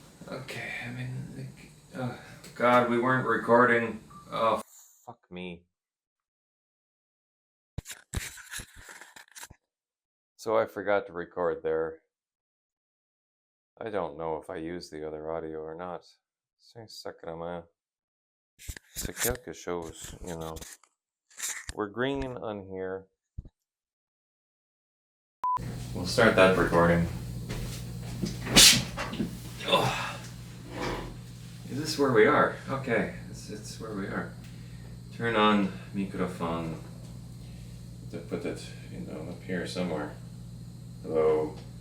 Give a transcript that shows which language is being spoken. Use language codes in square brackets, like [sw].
[en] Okay, I mean, God, we weren't recording. Oh, fuck me. So I forgot to record there. I don't know if I used the other audio or not. [fr] C'est sacrément. C'est quelque chose, [en] you know. We're green on here. We'll start that recording. Oh. Is this where we are? Okay, it's where we are. Turn on microphone. To put it, up here somewhere. Hello.